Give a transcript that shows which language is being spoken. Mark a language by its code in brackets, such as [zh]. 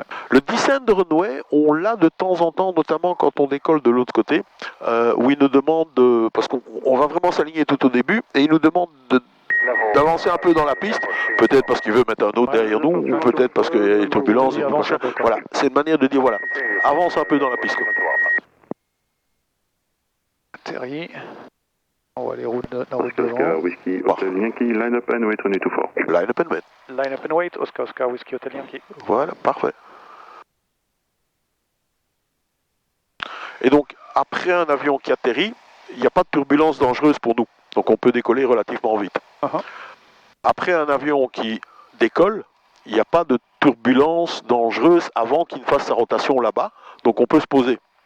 [fr] Le descent de runway, on l'a de temps en temps, notamment quand on décolle de l'autre côté, où il nous demande, parce qu'on va vraiment s'aligner tout au début, et il nous demande d'avancer un peu dans la piste, peut-être parce qu'il veut mettre un autre derrière nous, ou peut-être parce qu'il y a des turbulences, et machin. Voilà, c'est une manière de dire, voilà, avance un peu dans la piste. Atterri. On voit les routes la route Oscar devant. [en] Whiskey, Hotel Yankee, line up and wait 224. Line up and wait. Line up and wait, Oscar Whiskey Hotel Yankee. [fr] Voilà, parfait. Et donc, après un avion qui atterrit, il n'y a pas de turbulence dangereuse pour nous. Donc on peut décoller relativement vite. Après un avion qui décolle, il n'y a pas de turbulence dangereuse avant qu'il ne fasse sa rotation là-bas. Donc on peut se poser.